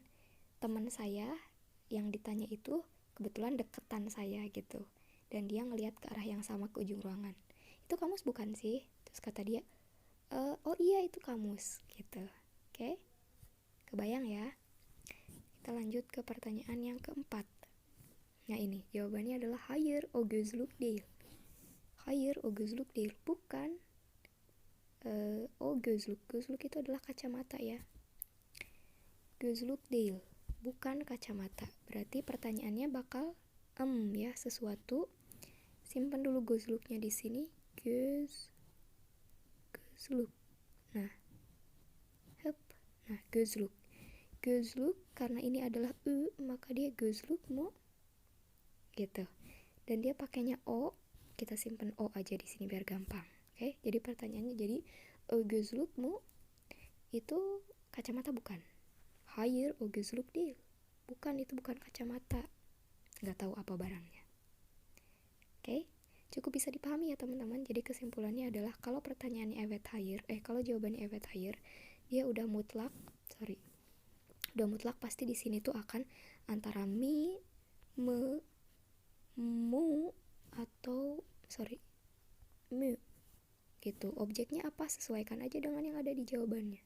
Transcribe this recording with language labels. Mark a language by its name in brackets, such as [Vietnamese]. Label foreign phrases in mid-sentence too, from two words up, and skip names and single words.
[Indonesian] Teman saya yang ditanya itu kebetulan deketan saya gitu, dan dia ngelihat ke arah yang sama ke ujung ruangan. Itu kamus bukan sih? Terus kata dia, oh iya itu kamus gitu. Oke? Kebayang ya? Kita lanjut ke pertanyaan yang keempat. Nah, ini jawabannya adalah [Turkish] hayır o gözlük değil. Hayır o gözlük değil. [Indonesian] Bukan. [Turkish] O gözlük. [Indonesian] Gözlük itu adalah kacamata ya. [Turkish] Gözlük değil. [Indonesian] Bukan kacamata. Berarti pertanyaannya bakal ya, sesuatu. Simpan dulu gözlüknya di sini. Gözlük. Nah. Nah, gözlük. Gözlük karena ini adalah maka dia [Turkish] gözlük mu [Indonesian] gitu. Dan dia pakainya o, kita simpan o aja di sini biar gampang. Oke? Jadi pertanyaannya jadi [Turkish] gözlük mu [Indonesian] itu kacamata bukan? [Turkish] Hayır o gözlük değil. [Indonesian] Bukan, itu bukan kacamata. Nggak tahu apa barangnya. Oke? Cukup bisa dipahami ya teman-teman. Jadi kesimpulannya adalah kalau pertanyaannya [Turkish] evet hayır, [Indonesian] kalau jawabannya [Turkish] evet hayır, [Indonesian] dia udah mutlak pasti di sini tuh akan antara mi, me, mu atau mu gitu. Objeknya apa, sesuaikan aja dengan yang ada di jawabannya.